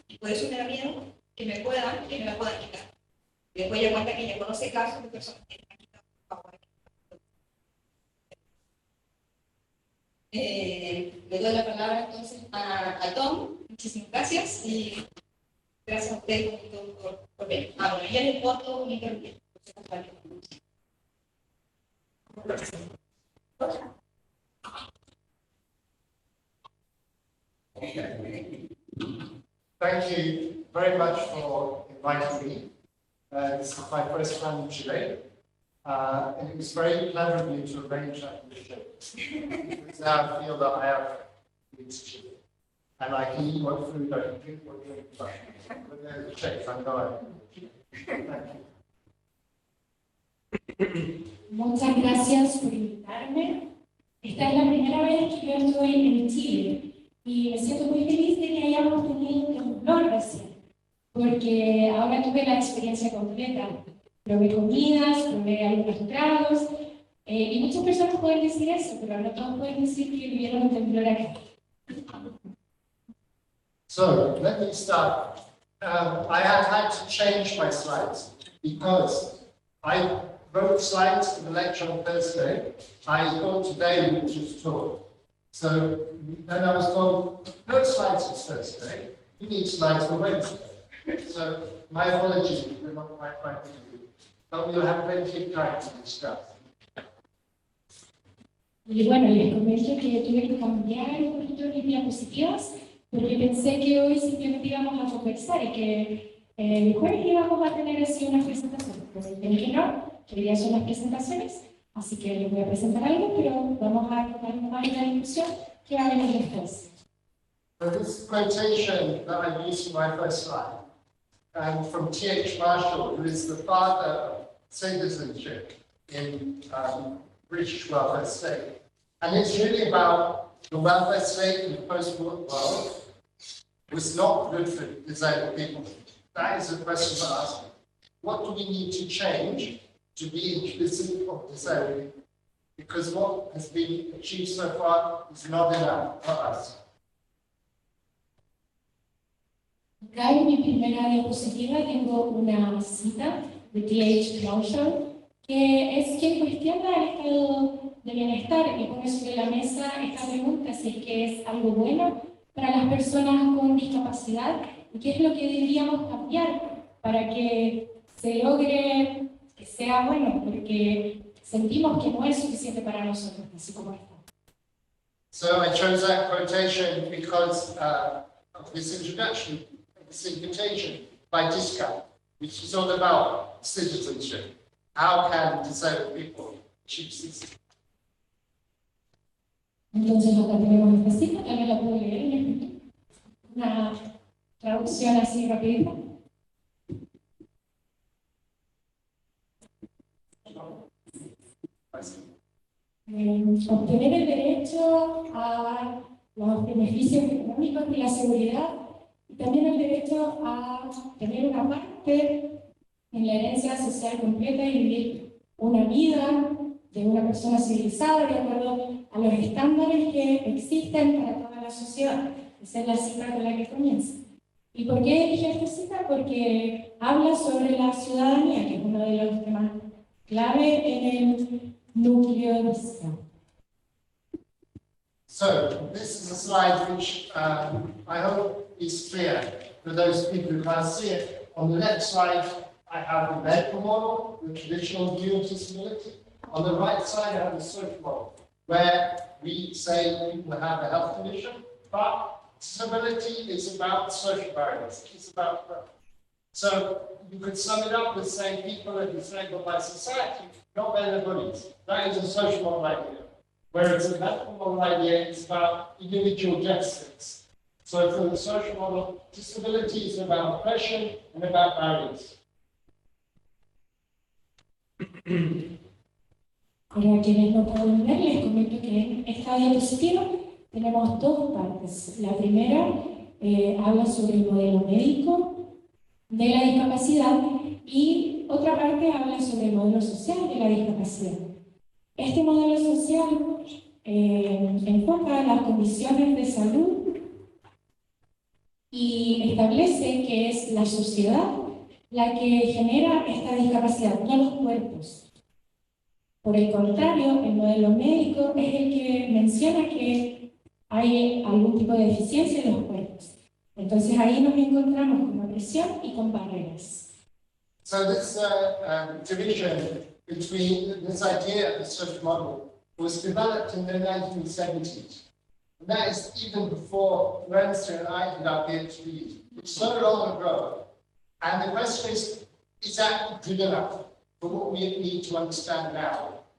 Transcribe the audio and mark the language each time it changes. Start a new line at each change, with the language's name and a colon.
Spanish: Y por eso me da miedo que me la puedan quitar. Y después ella cuenta que ella conoce casos de personas que han quitado guaguas. Le doy la palabra entonces a Tom. Muchísimas gracias. Y gracias a ustedes por ver. Bueno, ya les voto mi intervención.
English: Thank you very much for inviting me. This is my first time in Chile, and it was very clever of you to arrange that in Chile. Because now I feel that I have been to Chile, and I can eat what food, I can drink what drink, but there's a check, I know. Thank you.
Spanish: Muchas gracias por invitarme. Esta es la primera vez que yo estoy en Chile y me siento muy feliz de que hayamos tenido un temblor recién, porque ahora tuve la experiencia completa. Probé comidas, probé algunos trados, y muchas personas pueden decir eso, pero no todos pueden decir que vivieron un temblor acá.
English: So, let me start. I have had to change my slides because I wrote slides for the lecture on Thursday. I thought today we would just talk. So then I was told, no slides for Thursday, you need slides for Wednesday. So my apologies if we're not quite right to do, but we'll have plenty of time to discuss.
Spanish: Y bueno, les comento que tuve que cambiar un poquito mis diapositivas porque pensé que hoy simplemente íbamos a conversar y que el jueves íbamos a tener así unas presentaciones. Pero dije que no, que hoy día son las presentaciones, así que les voy a presentar algo, pero vamos a enfocarnos más en la discusión que va a venir después.
English: So this quotation that I used for my first slide from T.H. Marshall, who is the father of citizenship in British welfare state. And it's really about the welfare state in the post-war world was not good for disabled people. That is a question to ask. What do we need to change to be inclusive of disabled? Because what has been achieved so far is not enough for us.
Spanish: Acá en mi primera diapositiva tengo una cita de T.H. Marshall, que es quien cuestiona el estado de bienestar y pone sobre la mesa esta pregunta si es que es algo bueno para las personas con discapacidad y qué es lo que deberíamos cambiar para que se logre que sea bueno, porque sentimos que no es suficiente para nosotros, así como está.
English: So I chose that quotation because of this introduction, this invitation by DISCA, which is all about citizenship. How can disabled people achieve citizenship?
Spanish: Entonces acá tenemos esta cita, también la puedo leer en español. Una traducción así rapidita. Obtener el derecho a los beneficios económicos de la seguridad y también el derecho a tener una parte en la herencia social completa y vivir una vida de una persona civilizada de acuerdo a los estándares que existen para toda la sociedad. Esa es la cita con la que comienza. ¿Y por qué elegí esta cita? Porque habla sobre la ciudadanía, que es uno de los temas clave en el Núcleo DISCA.
English: So, this is a slide which I hope is clear for those people who can't see it. On the left side, I have the medical model, the traditional view of disability. On the right side, I have the social model, where we say people have a health condition, but disability is about social barriers. It's about. So you could sum it up with saying people are disabled by society, not by their bodies. That is a social model idea. Whereas the medical model idea is about individual deficits. So for the social model, disability is about oppression and about barriers.
Spanish: Para quienes no pueden ver, les comento que en esta diapositiva tenemos dos partes. La primera habla sobre el modelo médico de la discapacidad y otra parte habla sobre el modelo social de la discapacidad. Este modelo social enfoca las condiciones de salud y establece que es la sociedad la que genera esta discapacidad, no los cuerpos. Por el contrario, el modelo médico es el que menciona que hay algún tipo de deficiencia en los cuerpos. Entonces ahí nos encontramos con opresión y con barreras.
English: So this division between this idea of the social model was developed in the 1970s. And that is even before Florencia and I did our PhDs. It's so long ago. And the question is that good enough for what we need to understand now?